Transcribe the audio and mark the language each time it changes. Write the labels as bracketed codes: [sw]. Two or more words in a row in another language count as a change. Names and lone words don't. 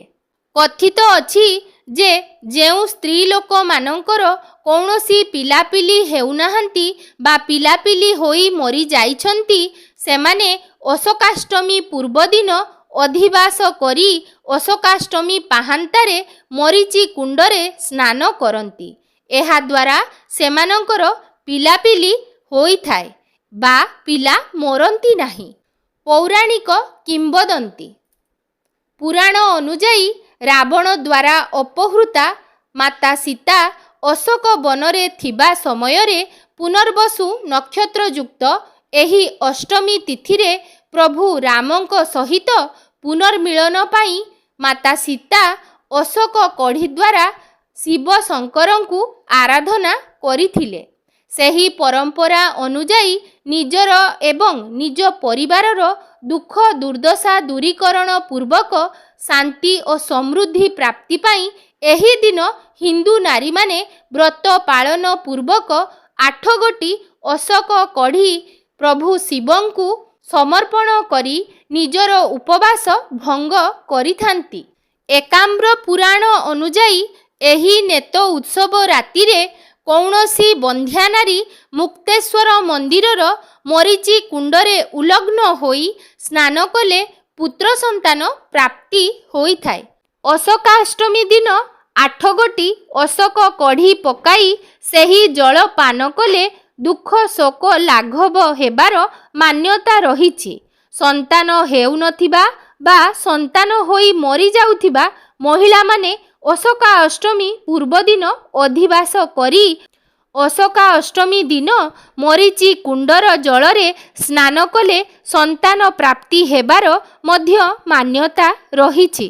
[or] କଥିତ ଅଛି ଯେ ଯେଉଁ ସ୍ତ୍ରୀ ଲୋକ ମାନଙ୍କର କୌଣସି ପିଲାପିଲି ହେଉନାହାନ୍ତି ବା ପିଲାପିଲି ହୋଇ ମରି ଯାଉଛନ୍ତି ସେମାନେ ଅଶୋକାଷ୍ଟମୀ ପୂର୍ବ ଦିନ ଅଧିବାସ କରି ଅଶୋକାଷ୍ଟମୀ ପାହାନ୍ତାରେ ମରୀଚି କୁଣ୍ଡରେ ସ୍ନାନ କରନ୍ତି। ଏହା ଦ୍ୱାରା ସେମାନଙ୍କର ପିଲାପିଲି ହୋଇ ଥାଏ ବା ପିଲା ମରନ୍ତି ନାହିଁ। ପୌରାଣିକ କିମ୍ବଦନ୍ତୀ। ପୁରାଣ ଅନୁଯାୟୀ ରାବଣ ଦ୍ୱାରା ଅପହୃତା ମାତା ସୀତା ଅଶୋକ ବନରେ ଥିବା ସମୟରେ ପୁନର୍ବସୁ ନକ୍ଷତ୍ର ଯୁକ୍ତ ଏହି ଅଷ୍ଟମୀ ତିଥିରେ ପ୍ରଭୁ ରାମଙ୍କ ସହିତ ପୁନର୍ମିଳନ ପାଇଁ ମାତା ସୀତା ଅଶୋକ କଢ଼ି ଦ୍ୱାରା ଶିବ ଶଙ୍କରଙ୍କୁ ଆରାଧନା କରିଥିଲେ। ସେହି ପରମ୍ପରା ଅନୁଯାୟୀ ନିଜର ଏବଂ ନିଜ ପରିବାରର ଦୁଃଖ ଦୁର୍ଦ୍ଦଶା ଦୂରୀକରଣ ପୂର୍ବକ ଶାନ୍ତି ଓ ସମୃଦ୍ଧି ପ୍ରାପ୍ତି ପାଇଁ ଏହି ଦିନ ହିନ୍ଦୁ ନାରୀ ମାନେ ବ୍ରତ ପାଳନ ପୂର୍ବକ 8 ଗୋଟି ଅଶୋକ କଢ଼ି ପ୍ରଭୁ ଶିବଙ୍କୁ ସମର୍ପଣ କରି ନିଜର ଉପବାସ ଭଙ୍ଗ କରିଥାନ୍ତି। ଏକାମ୍ର ପୁରାଣ ଅନୁଯାୟୀ ଏହି ନେତ ଉତ୍ସବ ରାତିରେ କୌଣସି ବନ୍ଧ୍ୟା ନାରୀ ମୁକ୍ତେଶ୍ୱର ମନ୍ଦିରର ମରୀଚି କୁଣ୍ଡରେ ଉଲଗ୍ନ ହୋଇ ସ୍ନାନ କଲେ ପୁତ୍ର ସନ୍ତାନ ପ୍ରାପ୍ତି ହୋଇ ଥାଏ। ଅଶୋକାଷ୍ଟମୀ ଦିନ 8 ଗୋଟି ଅଶୋକ କଢ଼ି ପକାଇ ସେହି ଜଳ ପାନ କଲେ ଦୁଃଖ ଶୋକ ଲାଘବ ହେବାର ମାନ୍ୟତା ରହିଛି। ସନ୍ତାନ ହେଉ ନଥିବା ବା ସନ୍ତାନ ହୋଇ ମରି ଯାଉଥିବା ମହିଳା ମାନେ ଅଶୋକା ଅଷ୍ଟମୀ ପୂର୍ବ ଦିନ ଅଧିବାସ କରି ଅଶୋକା ଅଷ୍ଟମୀ ଦିନ ମରୀଚି କୁଣ୍ଡର ଜଳରେ ସ୍ନାନ କଲେ ସନ୍ତାନ ପ୍ରାପ୍ତି ହେବାର ମଧ୍ୟ ମାନ୍ୟତା ରହିଛି।